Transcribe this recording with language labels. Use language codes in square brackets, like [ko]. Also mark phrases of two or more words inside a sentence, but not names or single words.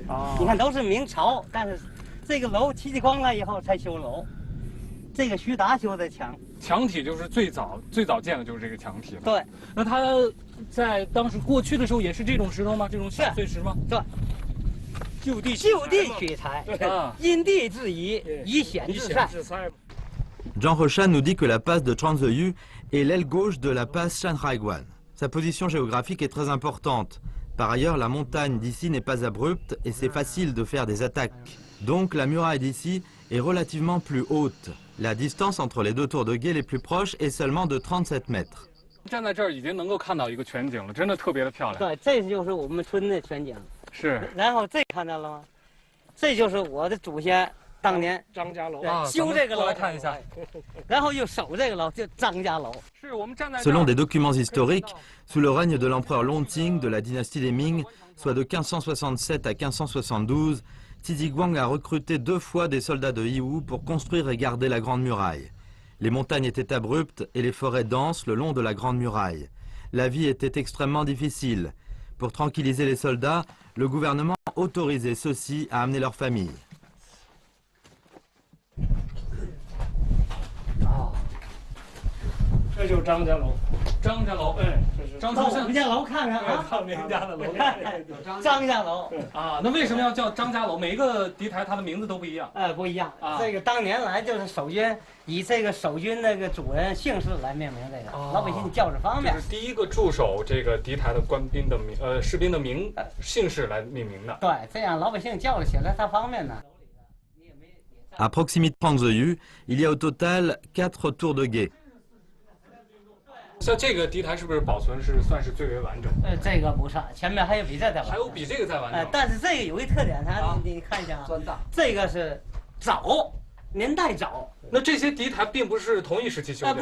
[zh] 你看都是明朝，但是这个楼戚继光了以后才修楼，这个徐达修的墙。墙体就是最早建的就是这个墙体了。对，那它在当时过去的时候也是这种石头吗？这种小碎石吗？对，就地取材，因地制宜，以险制善。 [fr] Zhang Hoshan nous dit que la passe de Changzheyu et l'aile gauche de la passe Shanhaiguan. Sa position géographique est très importante. Par ailleurs, la montagne d'ici n'est pas abrupte et c'est facile de faire des attaques. Donc la muraille d'ici est relativement plus haute. La distance entre les deux tours de guet les plus proches est seulement de 37 mètres. [zh] 站在这儿已经能够看到一个全景了，真的特别的漂亮。对，这就是我们村的全景。是。然后这看到了吗？这就是我的祖先当年张家楼修这个楼，来看一下，然后又守这个楼，就张家楼。是我们站在。 [fr] Selon des documents historiques, sous le règne de l'empereur Longqing de la dynastie des Ming, soit de 1567 à 1572, Tiziguang a recruté 2 fois des soldats de Yiwu pour construire et garder la Grande Muraille. Les montagnes étaient abruptes et les forêts denses le long de la Grande Muraille. La vie était extrêmement difficile. Pour tranquilliser les soldats, le gouvernement autorisait ceux-ci à amener leur famille. [zh] 这就是张家楼。张家楼，张到我们家楼看看啊，到您家的楼。张家楼啊，那为什么要叫张家楼？每一个敌台它的名字都不一样。不一样。这个当年来就是守军以这个守军那个主人姓氏来命名这个，老百姓叫着方便。这是第一个驻守这个敌台的官兵的士兵的姓氏来命名的。对，这样老百姓叫着起来它方便呢。 [fr] À proximité de Pangzheyu, il y a au total 4 tours de guet. [zh] 像这个敌台是不是保存是算是最为完整？这个不是，前面还有比这再完整。还有比这个再完整。但是这个有一特点，你看一下啊，这个是早，年代早。那这些敌台并不是同一时期修的？